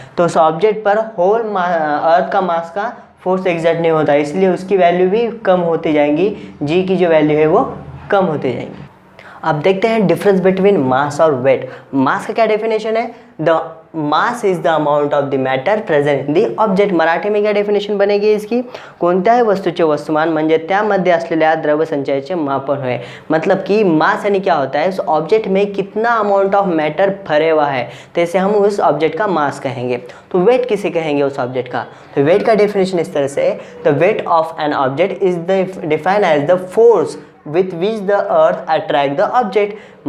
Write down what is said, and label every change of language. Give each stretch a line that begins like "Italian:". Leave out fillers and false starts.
Hindi: तो उस ऑब्जेक्ट पर होल अर्थ का मास का फोर्स एग्जर्ट नहीं होता, इसलिए उसकी वैल्यू भी कम होती जाएंगी, जी की जो वैल्यू है वो कम होती जाएंगी। अब देखते हैं डिफरेंस बिटवीन मास और वेट। मास का क्या डेफिनेशन है?
English: The mass is the amount of the matter present in the object.
Hindi: Marathi में क्या डेफिनेशन बनेगी इसकी?
Marathi: कोणत्याही वस्तूचे वस्तुमान म्हणजे त्यामध्ये असलेल्या द्रव्यसंचयाचे मापन होय।
Hindi: मतलब कि मास यानी क्या होता है? उस ऑब्जेक्ट में कितना अमाउंट ऑफ मैटर भरे हुआ है, तो इसे हम उस ऑब्जेक्ट का मास कहेंगे। तो वेट किसे कहेंगे उस ऑब्जेक्ट का? तो वेट का डेफिनेशन इस तरह से,
English: The weight of an object is defined as the force with which the earth attract the object.